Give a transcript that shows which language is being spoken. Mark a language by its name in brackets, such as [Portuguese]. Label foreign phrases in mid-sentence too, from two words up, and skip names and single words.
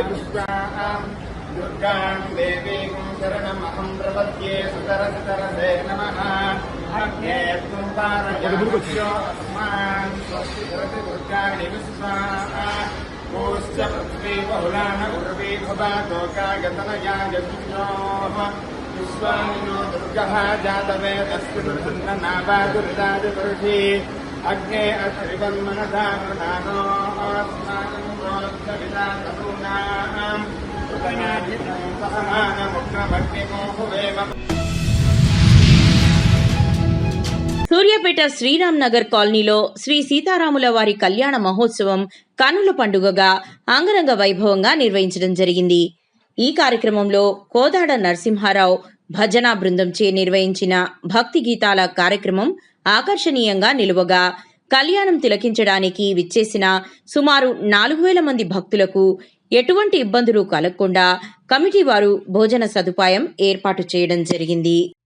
[Sanskrit] पुष्पाम् दुर्गां देवीं शरणमहं प्रपद्ये सुतरसुतरसे नमः अग्ने त्वं पारयामस्यो अस्मान् स्वस्ति धरति दुर्गाणि पुष्पाः कोश्च पृथ्वी बहुलान उर्वी भवातोकागतनया यज्ञोः विश्वानिनो दुर्गः जातवेदस्तिर्नावादुर्दादिपुरुषी अग्ने अत्रिवन्मनसा प्रधानो अस्माकं प्रोक्तविदा तरूणाम् कृतयाजितं सहमानमुग्रमग्निमोहुवेम [Telugu] సూర్యాపేట శ్రీరామ్ నగర్ కాలనీలో శ్రీ సీతారాముల వారి కళ్యాణ మహోత్సవం కన్నుల పండుగగా అంగరంగ వైభవంగా నిర్వహించడం జరిగింది. ఈ కార్యక్రమంలో కోదాడ నరసింహారావు భజనా బృందంచే నిర్వహించిన భక్తి గీతాల కార్యక్రమం ఆకర్షణీయంగా నిలువగా కళ్యాణం తిలకించడానికి విచ్చేసిన సుమారు 4,000 మంది భక్తులకు ఎటువంటి ఇబ్బందులు కలగకుండా కమిటీ వారు భోజన సదుపాయం ఏర్పాటు చేయడం జరిగింది.